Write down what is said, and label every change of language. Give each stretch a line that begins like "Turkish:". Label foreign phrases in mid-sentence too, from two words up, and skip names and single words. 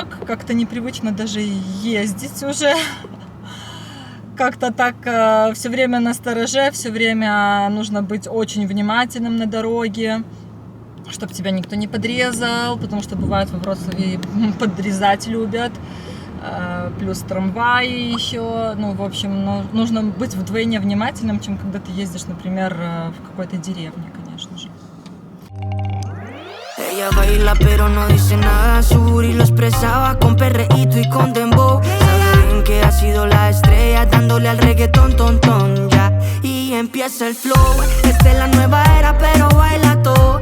Russian: Как-то непривычно даже ездить уже. Как-то так все время настороже, все время нужно быть очень внимательным на дороге, чтобы тебя никто не подрезал, потому что бывает во Вроцлаве подрезать любят. Плюс трамваи еще. Ну, в общем, нужно быть вдвойне внимательным, чем когда ты ездишь, например, в какой-то деревне, конечно же.
Spanish: Ella baila pero no dice nada, su booty lo expresaba con perreíto y con dembow. Sabe bien que ha sido la estrella dándole al reggaetón, ton, ton, ya. Y empieza el flow, esta es la nueva era pero baila todo.